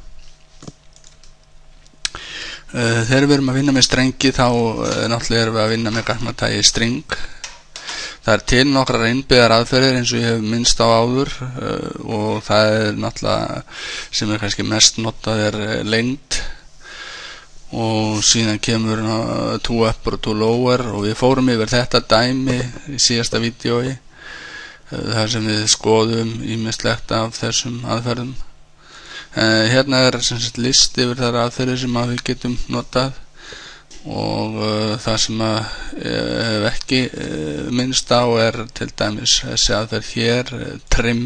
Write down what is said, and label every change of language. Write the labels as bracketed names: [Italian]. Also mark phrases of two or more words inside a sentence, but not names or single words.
[Icelandic] Þegar við erum að vinna með strengi þá náttúrulega erum við að vinna með gatnatægi string. Það til nokkrar innbyggðar aðferðir eins og ég hef minnst á áður og það náttúrulega sem kannski mest notað lengd og síðan kemur [English] two upper [Icelandic] og [English] two lower [Icelandic] og við fórum yfir þetta dæmi í síðasta vídeói þar sem við skoðum ýmislegt af þessum aðferðum. Hérna sem sagt list yfir þær aðferðir sem við getum notað og það sem hef ekki minnst á til dæmis þessi aðferð hér, trim.